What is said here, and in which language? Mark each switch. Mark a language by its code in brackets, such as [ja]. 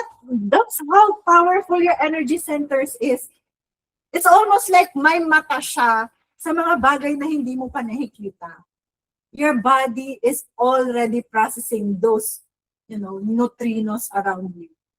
[en] That's how powerful your energy centers is. [tl] It's almost like may mata siya sa mga bagay na hindi mo pa nakikita. [en] Your body is already processing those, neutrinos around you.